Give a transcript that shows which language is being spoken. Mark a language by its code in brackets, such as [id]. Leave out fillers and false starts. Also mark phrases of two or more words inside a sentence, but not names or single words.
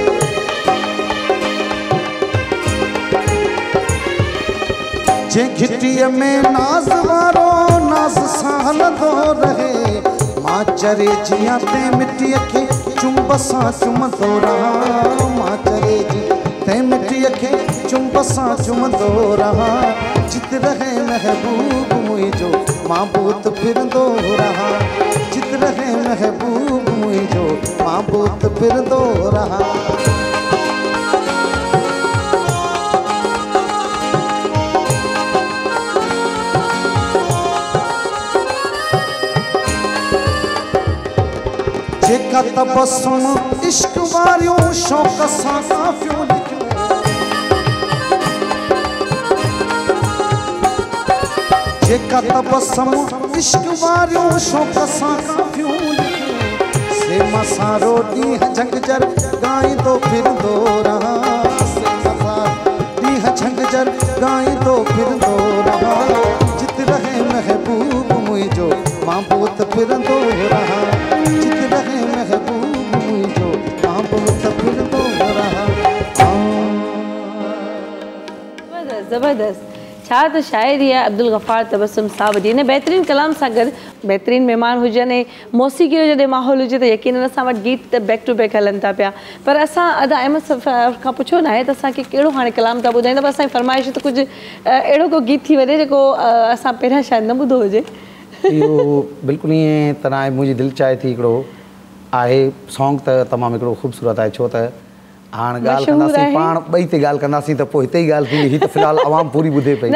[sd] जे घिटिया में नाज़ वारो नाज़ सां हलंदो रहे मां चरे जियां ते मिटीअ खे चुंब सां चुमंदो रहा मां चरे जी ते मिटीअ खे चुंब सां चुमंदो रहा जित रहे महबूब मुझो मां बहुत फिरंदो रहा जित रहे महबूब मुझो मां बहुत फिरंदो रहा जेका तबस्सुम इश्क वारियूं शौक़ सां काफ़ियूं लिखियूं जेका तबस्सुम इश्क वारियूं शौक़ सां काफ़ियूं लिखियूं से मां सारो ॾींहुं झंगजर ॻाईंदो फिरंदो रहा से मां ॾींहुं झंगजर ॻाईंदो फिरंदो रहा जित रहे महबूब मुझो मां बहुत फिरंदो रहा जित रहे महबूब मुझो मां बहुत फिरंदो रहा ज़बरदस्त छा त शाइरी आहे अब्दुल गफ़ार तबस्सुम साहब जी हिन बहितरीन कलाम सां गॾु बहितरीन महिमान हुजनि ऐं मौसीक़ी जो जॾहिं माहौल हुजे त यकीनन असां वटि गीत त [en] back to back [sd] हलनि था पिया पर असां अदा अहमद सफ़र खां पुछियो न आहे त असांखे कहिड़ो हाणे कलाम था ॿुधाईंदा पर असांजी फरमाइश त कुझु अहिड़ो को गीत थी वञे जेको असां पहिरियां शायदि न ॿुधो हुजे इहो बिल्कुलु ईअं तरह आहे मुंहिंजी दिलि चाहे थी हिकिड़ो आहे सॉन्ग त तमामु हिकिड़ो ख़ूबसूरत आहे छो त हाणे ॻाल्हि कंदासीं पाण ॿई ते ॻाल्हि कंदासीं त पोइ हिते ई ॻाल्हि थींदी हीअ त फ़िलहालु आवाम पूरी ॿुधे पई